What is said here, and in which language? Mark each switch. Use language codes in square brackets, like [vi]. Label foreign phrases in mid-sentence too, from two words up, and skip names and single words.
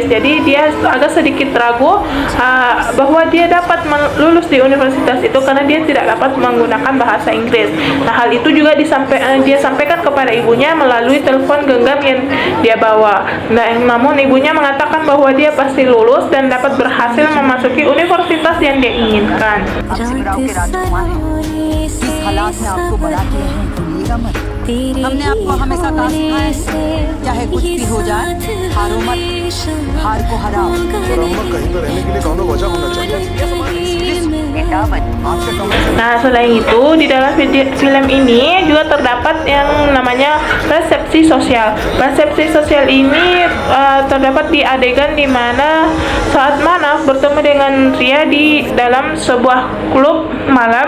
[id] Jadi dia agak sedikit ragu bahwa dia dapat lulus di universitas itu karena dia tidak dapat menggunakan bahasa Inggris. Nah, hal itu juga dia sampaikan kepada ibunya melalui telepon genggam yang dia bawa. Nah, namun ibunya mengatakan bahwa dia pasti lulus dan dapat berhasil memasuki universitas yang dia inginkan. [hi] हमने आपको हमेशा कहा सिखाया है, चाहे कुछ भी हो जाए हारो मत, हार को हराओ। कहीं तो रहने के लिए कौन वजह होना चाहिए। [id] Nah, selain itu di dalam film ini juga terdapat yang namanya persepsi sosial. Persepsi sosial ini terdapat di adegan di mana saat Manaf bertemu dengan Ria di dalam sebuah klub malam.